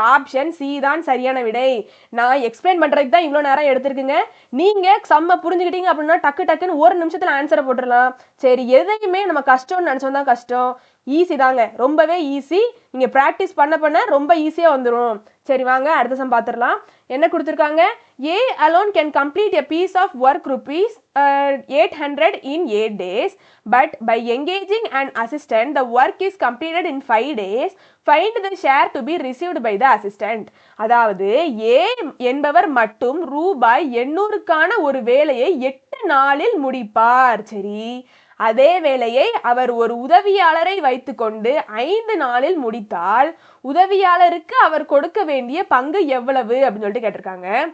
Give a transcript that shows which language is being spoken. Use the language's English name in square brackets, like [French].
[Tamil] Option C தான் சரியான விடை. நான் எக்ஸ்பிளைன் பண்றதுக்கு தான் இவ்வளவு நேரம் எடுத்திருக்குங்க. நீங்க சம்ம புரிஞ்சுக்கிட்டீங்க அப்படின்னா டக்கு டக்குன்னு ஒரு நிமிஷத்துல ஆன்சரை போட்டுடலாம். சரி, எதையுமே நம்ம கஷ்டம்னு நினைச்சோம் தான் கஷ்டம். ஈஸி தாங்க, ரொம்பவே ஈஸி. நீங்க பிராக்டிஸ் பண்ண ரொம்ப ஈஸியா வந்துடும். சரி, வாங்க அடுத்த சம் பார்த்துடலாம். என்ன கொடுத்துருக்காங்க, [English] A alone can complete a piece of work rupees 800 in 8 days, but by engaging an assistant the work is completed in 5 days. Find the share to be received by the assistant. [Tamil] அதாவது ஏ என்பவர் மட்டும் ரூபாய் 800க்கான ஒரு வேலையை 8 நாளில் முடிப்பார். சரி, அதே வேலையை அவர் ஒரு உதவியாளரை வைத்துக்கொண்டு 5 நாளில் முடித்தால் உதவியாளருக்கு அவர் கொடுக்க வேண்டிய பங்கு எவ்வளவு அப்படின்னு சொல்லிட்டு கேட்டிருக்காங்க.